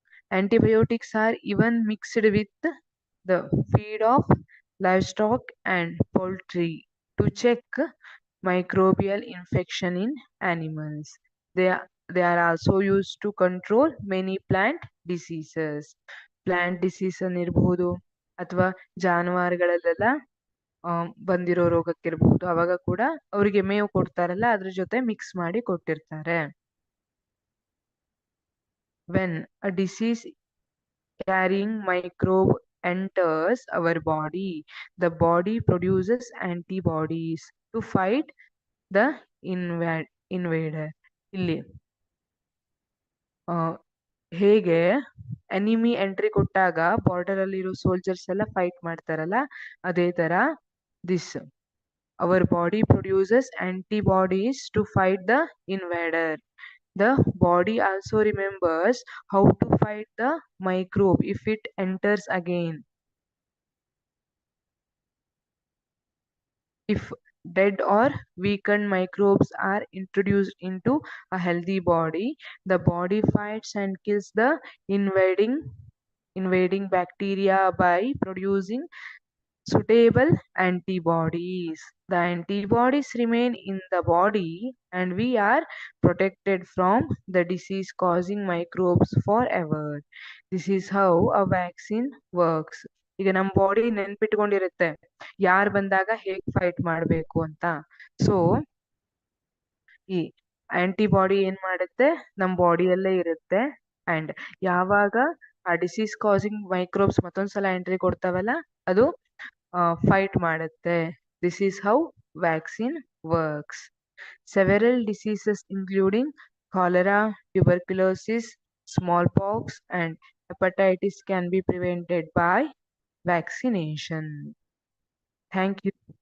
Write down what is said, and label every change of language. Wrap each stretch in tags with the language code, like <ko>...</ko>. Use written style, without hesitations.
<en>Antibiotics are even mixed with the feed of livestock and poultry to check microbial infection in animals. They are also used to control many plant diseases.</en> <kn>Plant disease ಇರಬಹುದು ಅಥವಾ ಜಾನುವಾರುಗಳಲ್ಲೆಲ್ಲ ಬಂದಿರೋ ರೋಗಕ್ಕಿರಬಹುದು. ಅವಾಗ ಕೂಡ ಅವರಿಗೆ ಮೇವು ಕೊಡ್ತಾರಲ್ಲ, ಅದ್ರ ಜೊತೆ ಮಿಕ್ಸ್ ಮಾಡಿ ಕೊಟ್ಟಿರ್ತಾರೆ.</kn> <en>When a disease carrying microbe enters our body, the body produces antibodies to fight the invader.</en> <kn>ಇಲ್ಲಿ ಹೇಗೆ ಎನಿಮಿ ಎಂಟ್ರಿ ಕೊಟ್ಟಾಗ ಬಾರ್ಡರ್ ಅಲ್ಲಿರೋ ಸೋಲ್ಜರ್ಸ್ ಎಲ್ಲ ಫೈಟ್ ಮಾಡ್ತಾರಲ್ಲ, ಅದೇ ತರ</kn> <en>This our body produces antibodies to fight the invader. The body also remembers how to fight the microbe if it enters again. If dead or weakened microbes are introduced into a healthy body, the body fights and kills the invading bacteria by producing suitable antibodies. The antibodies remain in the body and we are protected from the disease causing microbes forever. This is how a vaccine works.</en> <kn>ಈಗ ನಮ್ಮ body ನೆನ್ಪಿಟ್ಕೊಂಡಿರುತ್ತೆ ಯಾರು ಬಂದಾಗ ಹೇಗ್ fight ಮಾಡ್ಬೇಕು ಅಂತ. So ಈ antibody ಏನ್ ಮಾಡುತ್ತೆ, ನಮ್ಮ ಬಾಡಿಯಲ್ಲೇ ಇರುತ್ತೆ ಅಂಡ್ ಯಾವಾಗ ಆ ಡಿಸೀಸ್ ಕಾಸಿಂಗ್ ಮೈಕ್ರೋಬ್ಸ್ ಮತ್ತೊಂದ್ಸಲ ಎಂಟ್ರಿ ಕೊಡ್ತಾವಲ್ಲ, ಅದು ಫೈಟ್ ಮಾಡುತ್ತೆ.</kn> <en>This is how vaccine works. Several diseases including cholera, tuberculosis, smallpox and hepatitis can be prevented by vaccination. Thank you.</en>